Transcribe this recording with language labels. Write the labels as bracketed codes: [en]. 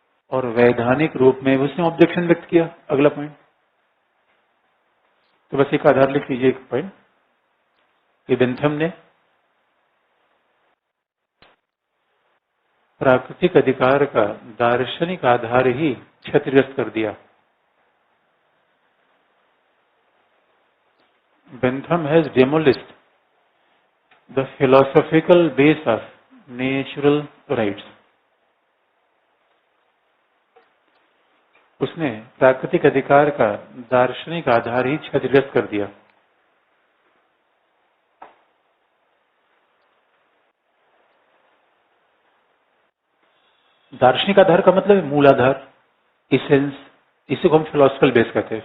[hi] और वैधानिक रूप में उसने ऑब्जेक्शन व्यक्त किया। अगला पॉइंट, तो बस एक आधार लिख लीजिए, एक पॉइंट कि बेंथम ने प्राकृतिक अधिकार का दार्शनिक आधार ही क्षतिग्रस्त कर दिया। [en] Bentham has demolished the philosophical base of natural rights. [hi] उसने प्राकृतिक अधिकार का दार्शनिक आधार ही क्षतिग्रस्त कर दिया। दार्शनिक आधार का मतलब है मूलाधार, इसेंस। इसी को हम फिलोसफिकल बेस कहते हैं।